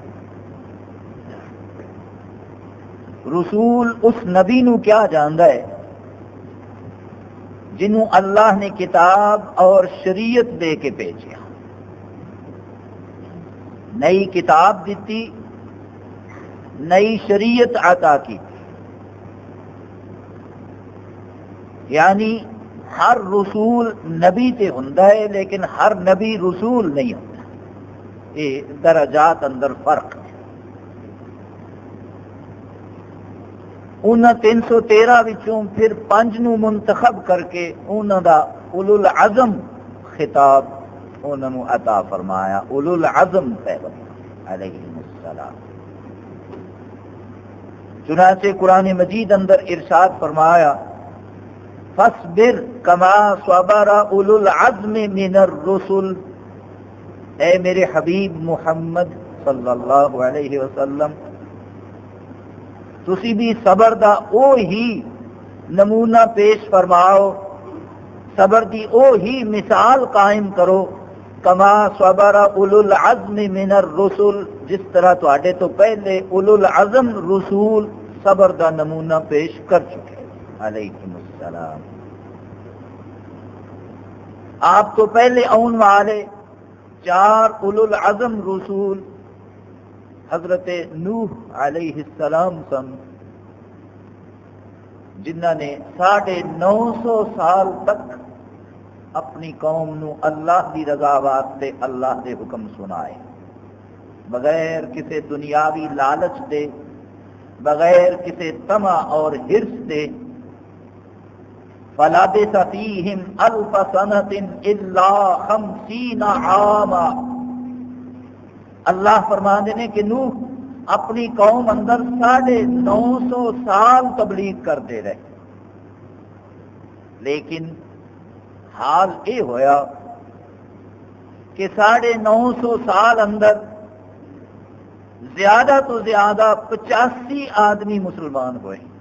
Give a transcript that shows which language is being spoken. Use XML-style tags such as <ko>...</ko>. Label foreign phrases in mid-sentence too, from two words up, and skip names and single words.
<pa>رسول اس نبی نو کیا جاندا ہے جنہوں اللہ نے کتاب اور شریعت دے کے بھیجیا، نئی کتاب دیتی، نئی شریعت عطا کی، یعنی ہر رسول نبی تے ہوندا ہے</pa> <ur>لیکن ہر نبی رسول نہیں ہوتا،</ur> <pa>یہ درجات اندر فرق ہے۔ انہاں 313 وچوں پھر 5 نو منتخب کر کے انہاں دا اولو العزم خطاب انہاں نو عطا فرمایا، اولو العزم پیغمبر علیہم السلام۔ چنانچہ قرآن مجید اندر ارشاد فرمایا</pa> <ar>فاصبر کما صبر اولو العزم من الرسل،</ar> <pa>اے میرے حبیب محمد صلی اللہ علیہ وسلم تسی بھی صبر دا او ہی نمونہ پیش فرماؤ، صبر دی او ہی مثال قائم کرو</pa> <ar>کما صبر اولو العزم من الرسل،</ar> <pa>جس طرح تواڈے تو پہلے اولو العزم رسول صبر دا نمونہ پیش کر چکے علیکم السلام۔ آپ تو پہلے آن والے 4 اولو العزم رسول حضرت نوح علیہ السلام سن، جنہ نے 950 سال تک اپنی قوم نو اللہ دی رضا واسطے اللہ دے حکم سنائے، بغیر کسی دنیاوی لالچ دے، بغیر کسی طمع اور حرص دے۔</pa> <ar>فَلَبِثَ فِيهِمْ أَلْفَ سَنَةٍ إِلَّا 50 عاما،</ar> <pa>اللہ فرماندے نے کہ نوح اپنی قوم اندر 950 سال تبلیغ کرتے رہے، لیکن حال یہ ہویا کہ 950 سال اندر زیادہ تو زیادہ 85 آدمی مسلمان ہوئے۔</pa>